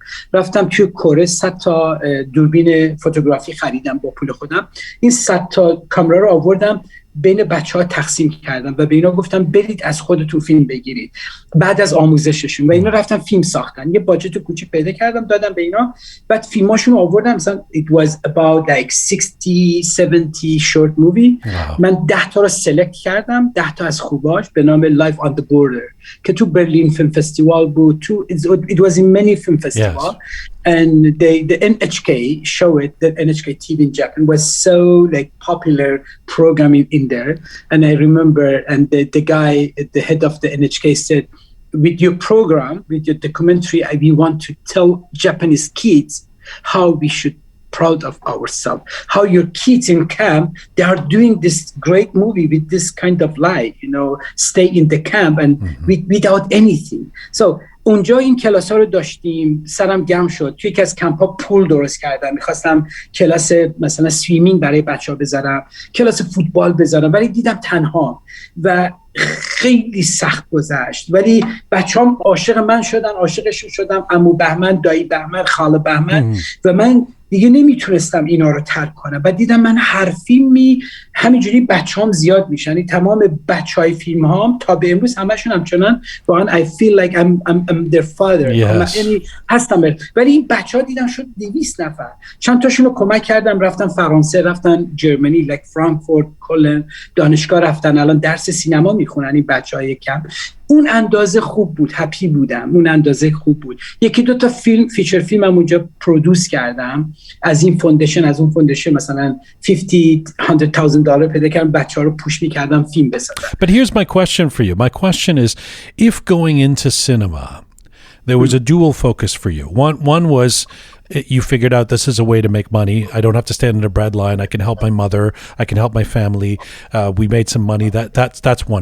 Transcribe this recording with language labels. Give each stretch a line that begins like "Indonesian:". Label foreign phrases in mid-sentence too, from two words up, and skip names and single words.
Persian: رفتم توی کره 100 تا دوربین فوتوگرافی خریدم با پول خودم. این 100 تا کامera رو آوردم بین بچه‌ها تقسیم کردم و به اینا گفتم برید از خودتون فیلم بگیرید بعد از آموزششون، و اینا رفتن فیلم ساختن. یه باجت کوچیک پیدا کردم دادم به اینا، بعد فیلماشون رو آوردم. مثلا
English: it was about like 60-70 short movie.
Persian: من 10 تا رو سلکت کردم، 10 تا از خوباش به نام Life on the Border که تو برلین فیلم فستیوال بود.
English: It was in many film festival. And the NHK show it, the NHK TV in Japan was so like popular programming in there. And I remember, and the guy, the head of the NHK said, with your program, with your documentary, we want to tell Japanese kids how we should proud of ourselves, how your kids in camp, they are doing this great movie with this kind of life, you know, stay in the camp and without anything.
Persian: So اونجا این کلاس ها رو داشتیم، سرم گرم شد. توی یکی از کمپ ها پول درست کردم، میخواستم کلاس مثلا سویمینگ برای بچه ها بذارم، کلاس فوتبال بذارم، ولی دیدم تنها و خیلی سخت گذشت. ولی بچه هم عاشق من شدن، عاشقشون شدم، عمو بهمن، دایی بهمن، خاله بهمن، و من دیگه نمیتونستم اینا رو ترک کنم. و دیدم من هر فیلمی همینجوری بچه‌هام زیاد میشن. تمام بچهای فیلم هام تا به امروز همشون همچنان واقعا
English: I feel like I'm their father.
Persian: یعنی هستم. ولی این بچه‌ها دیدم شد 200 نفر. چند تاشون رو کمک کردم، رفتن فرانسه، رفتن جرمنی، like فرانکفورت، کلن، دانشگاه رفتن، الان درس سینما میخونن این بچهای کم. اون اندازه خوب بود، هپی بودم، اون اندازه خوب بود. 1-2 تا فیلم،
English: feature film
Persian: هم اونجا پرودوس کردم از این فوندیشن، از اون فوندیشن مثلا $50,000-100,000 پیدا کردم، بچه‌ها رو پوش می‌کردم فیلم بسازن.
English: But here's my question for you. My question is, if going into cinema there was a dual focus for you. One was you figured out this is a way to make money. I don't have to stand in a bread line. I can help my mother. I can help my family. We made some money. That's one.